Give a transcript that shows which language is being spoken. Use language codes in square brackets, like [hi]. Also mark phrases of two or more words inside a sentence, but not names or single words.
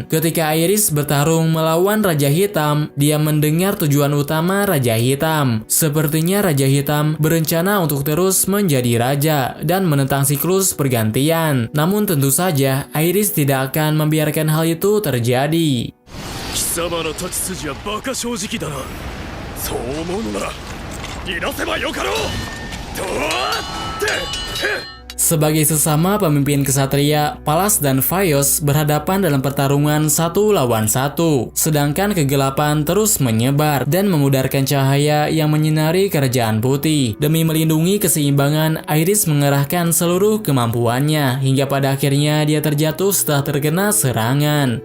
[id] Ketika Aerys bertarung melawan Raja Hitam, dia mendengar tujuan utama Raja Hitam. Sepertinya Raja Hitam berencana untuk terus menjadi raja dan menentang siklus pergantian. Namun tentu saja Aerys tidak akan membiarkan hal itu terjadi. [ja] 貴様の立ち筋はバカ正直だな。そう思うのならいなせばよかろう。どうって。 [id] Sebagai sesama pemimpin kesatria, Palas dan Faios berhadapan dalam pertarungan 1 lawan 1. Sedangkan kegelapan terus menyebar dan memudarkan cahaya yang menyinari Kerajaan Putih. Demi melindungi keseimbangan, Aerys mengerahkan seluruh kemampuannya hingga pada akhirnya dia terjatuh setelah terkena serangan.